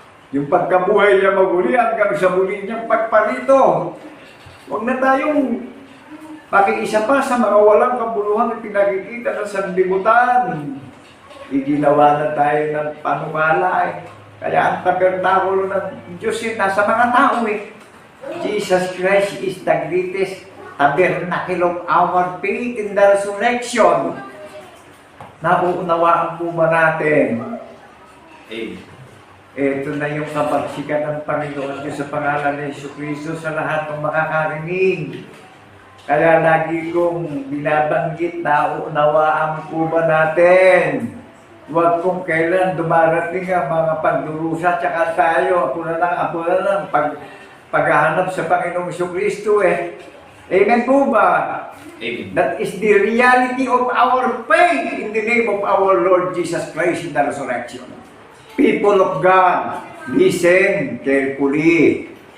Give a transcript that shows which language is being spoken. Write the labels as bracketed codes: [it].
[tl] Yung pagkabuhay niya maguli hanggang sa muli niyang pagparito. Huwag na tayong pakiisa pa sa mga walang kabuluhang pinakikita ng sanlibutan. Iginawa na tayo ng panukala eh. Kaya ang tabernakulo ng Diyos nasa mga tao eh. [en] Jesus Christ is the greatest tabernacle of our faith in the resurrection. [tl] Nauunawaan po ba natin? Amen. Ito na yung kapagsikan ng Panginoon Diyos sa pangalan ni Jesucristo sa lahat ng makakarinig. Kaya lagi kong binabanggit na unawaan po ba natin? Huwag kung kailan dumarating ang mga pagdurusa tsaka tayo, ako na lang, paghahanap sa Panginoong Jesucristo eh. Amen po ba? Amen. [en] That is the reality of our faith in the name of our Lord Jesus Christ in the resurrection. People of God, listen carefully.